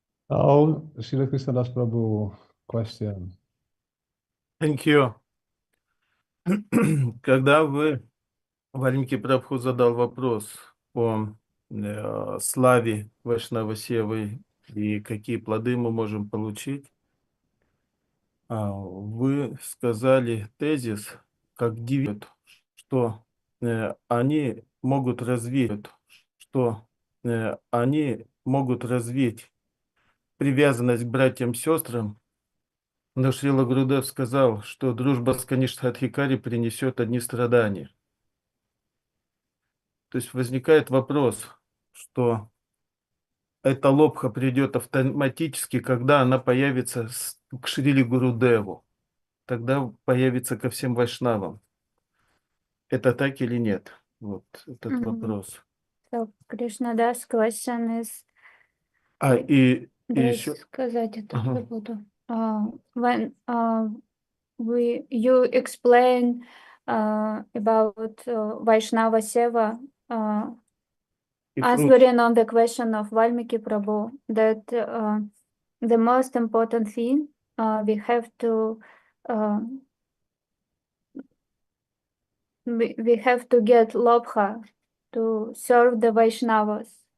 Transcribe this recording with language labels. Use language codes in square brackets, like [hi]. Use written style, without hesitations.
[en] Now, Srila krsna-dasa Prabhu, question. Thank you. [ru] Когда Вальмики Прабху задал вопрос о славе Вайшнава Севы и какие плоды мы можем получить, вы сказали тезис, как девят, что они могут развить, привязанность к братьям-сестрам, но Шрила Гурудев сказал, что дружба с Каништхадхикари принесет одни страдания. То есть возникает вопрос, что эта лобха придет автоматически, когда она появится к Шриле Гурудеву. Тогда появится ко всем вайшнавам. Это так или нет? Вот этот вопрос. [en] So, krsna-dasa question is... [ru] И Дай еще... сказать это забуду. [en] When you explain about Vaishnava Seva, answering on the question of Valmiki Prabhu, that the most important thing we have to get Lobha to serve the Vaishnavas.